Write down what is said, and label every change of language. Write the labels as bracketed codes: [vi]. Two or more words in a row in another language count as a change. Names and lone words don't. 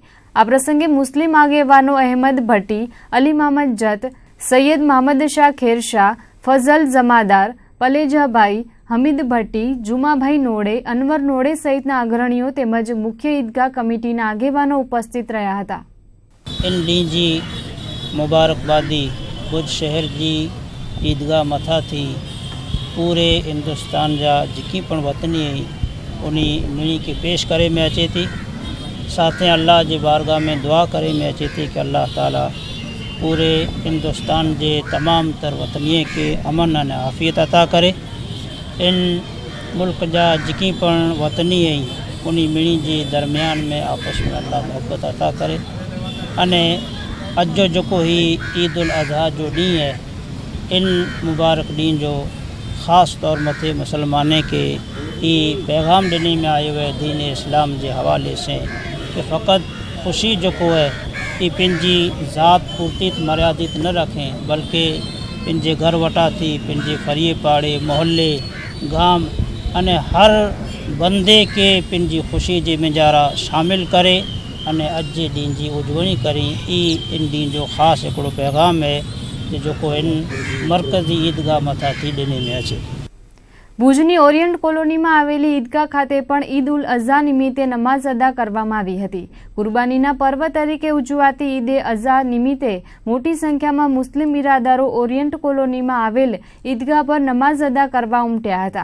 [gu] આ પ્રસંગે મુસ્લિમ આગેવાનો અહેમદ ભટ્ટી, અલી મહમદ જત, સૈયદ મહમદ શાહ ખેરશાહ, ફઝલ જમાદાર, પલેજાભાઈ, હમીદ ભટ્ટી, જુમાભાઈ નોડે, અનવર નોડે સહિતના અગ્રણીઓ તેમજ મુખ્ય ઈદગાહ કમિટીના આગેવાનો ઉપસ્થિત રહ્યા હતા. [sd] इन ॾींहं जी मुबारकबादी भुज शहर जी ईदगाह मथा थी पूरे हिंदुस्तान जा जेकी पण वतनी उन्ही मिणी खे पेश करे में अचे थी. साथ अल्लाह जे बारगाह में दुआ करे में अचे थी कि अल्लाह ताला पूरे हिंदुस्तान जे तमाम तर वतनीअ खे अमन अने आफ़ियत अता करे. इन मुल्क जा जेकी पण वतनी आहिनि उन्ही मिणी जे दरमियान में आपस में अल्लाह मोहब्बत अता करे. अने अॼु जो जेको ही ईद उल अज़हा जो ॾींहुं है, इन मुबारक ॾींहं जो ख़ासि तौर मथे मुसलमाने खे ही पैगाम ॾिनी में आयो है दीन इस्लाम जे हवाले से कि फ़क़ति ख़ुशी जेको है ये पंहिंजी ज़ात पूरतीत मर्यादित न रखें, बल्कि पंहिंजे घर वटा थी पंहिंजे फरिए पाड़े, मोहल्ले, गाम अने हर बंदे के पिन जी ख़ुशी जे मेजारा शामिल करे अने अॼु जे ॾींहं जी उजवणी करी इन ॾींहं जो ख़ासि हिकिड़ो पैगाम है जेको इन मरकज़ी ईदगाह मथां थी ॾिने में अचे। [gu] ભુજની ઓરિયન્ટ કોલોનીમાં આવેલી ઈદગાહ ખાતે પણ ઈદ ઉલ અઝહા નિમિત્તે નમાઝ અદા કરવામાં આવી હતી। કુરબાનીના પર્વ તરીકે ઉજવાતી ઈદે અઝહા નિમિત્તે મોટી સંખ્યામાં મુસ્લિમ બિરાદરો ઓરિયન્ટ કોલોનીમાં આવેલ ઈદગાહ પર નમાઝ અદા કરવા ઉમટ્યા હતા।